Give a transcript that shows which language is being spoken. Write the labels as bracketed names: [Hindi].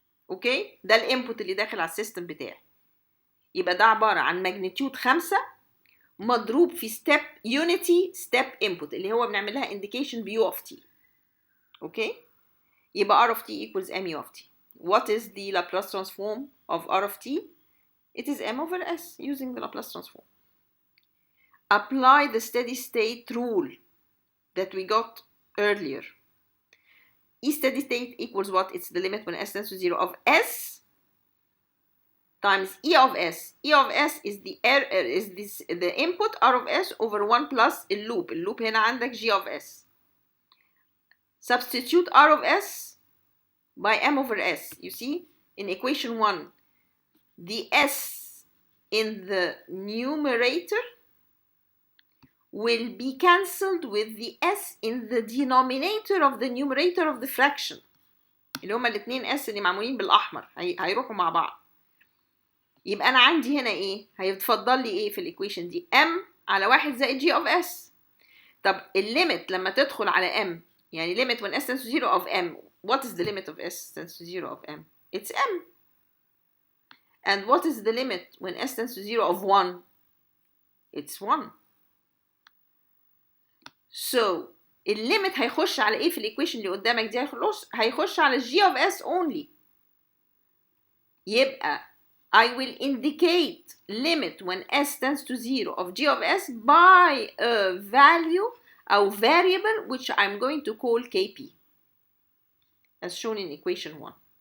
[Arabic] اوكي؟ ده الانبوت اللي داخل على السيستم بتاعي. يبقى ده عبارة عن ماجنتيود 5 مضروب في ستيب يونيتي ستيب انبوت اللي هو بنعمل لها انديكيشن بيو اوف تي. اوكي؟ يبقى [English] R of t equals mu of t. What is the Laplace transform of R of t? It is m over s using the Laplace transform. Apply the steady state rule that we got earlier. E steady state equals what? It's the limit when s tends to 0 of s times E of s. E of s is the input R of s over 1 plus اللوب. [Arabic] اللوب هنا عندك [English] G of s. Substitute R of s by m over s. You see, in equation 1, the s in the numerator will be cancelled with the s in the denominator of the numerator of the fraction. [Arabic] اللي هما الاثنين s اللي معمولين بالأحمر هيروحوا مع بعض. يبقى أنا عندي هنا إيه؟ هيتفضل لي إيه في الإيكويشن دي؟ m على 1 زائد [English] g of s. [Arabic] طب الليمت لما تدخل على m، يعني [English] limit when s tends to 0 of m. What is the limit of s tends to 0 of m? It's m. And what is the limit when s tends to 0 of 1? It's 1. [Arabic] So الليمت هيخش على ايه في الايكويشن اللي قدامك دي؟ هيخش على [English] g of s only. [Arabic] يبقى [English] I will indicate limit when s tends to 0 of g of s by a value or variable which I'm going to call kp, as shown in equation 1.